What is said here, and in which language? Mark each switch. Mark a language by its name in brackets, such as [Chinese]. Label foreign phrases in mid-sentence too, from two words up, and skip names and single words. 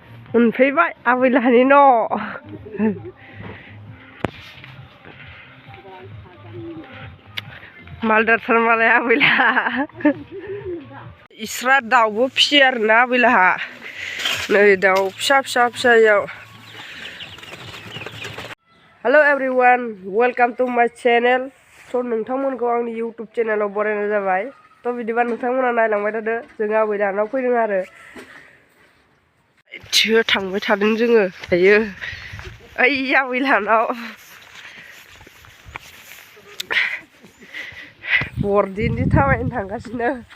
[Bodo] मोनफैबाय आबैलाहानि न' मालदारथार मालाय आबैलाहा इस्रा दाउबो फिसियो आरोना आबैलाहा नै दाउ फिसा फिसा फिसायाव [English] hello everyone welcome to my channel [Bodo] तो नोंथांमोनखौ आंनि यूट्यूब चैनलाव बरायनाय जाबाय तो बिदिबा नोंथांमोना नायलांबाय थादो जों आबैलाहानाव फैदों आरो थांबाय थादों जोङो दायो ओइ आबैलाहानाव बरदिनदि थाबायनो थांगासिनो